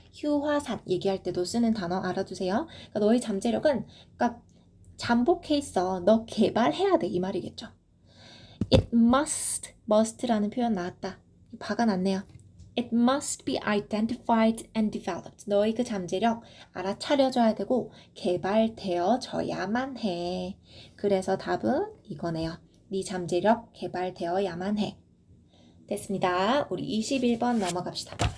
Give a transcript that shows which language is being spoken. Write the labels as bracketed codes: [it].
[ko] 휴화산 얘기할 때도 쓰는 단어 알아두세요. 그러니까 너의 잠재력은 그러니까 잠복해 있어. 너 개발해야 돼. 이 말이겠죠. It must라는 표현 나왔다. 박아놨네요. [en] It must be identified and developed. [ko] 너의 그 잠재력 알아차려져야 되고 개발되어져야만 해. 그래서 답은 이거네요. 네 잠재력 개발되어야만 해. 됐습니다. 우리 21번 넘어갑시다.